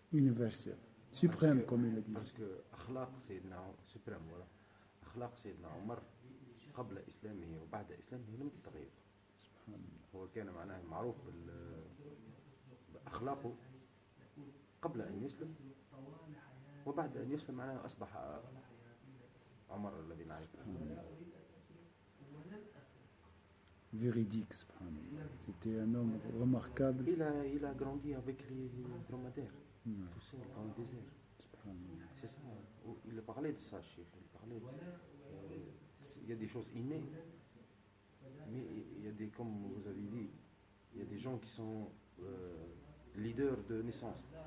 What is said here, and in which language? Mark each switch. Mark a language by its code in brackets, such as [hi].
[fr] Universel, suprême, comme il a dit. Parce que akhlaq Sayyidina suprême, voilà. [ar] akhlaq Sayyidina Omar قبل إسلامه وبعد إسلامه لم تتغير. هو كان معناه معروف بأخلاقه قبل أن يسلم وبعد أن يسلم معناه أصبح عمر الذي نعرفه. [fr] Véridique, subhanallah. C'était un homme remarquable. Il a grandi avec les dromadaires, tout seul dans le désert. C'est ça. Il parlait de ça, Cheikh. Il parlait. Il y a des choses innées, mais il y a des, comme vous avez dit, il y a des gens qui sont leaders de naissance.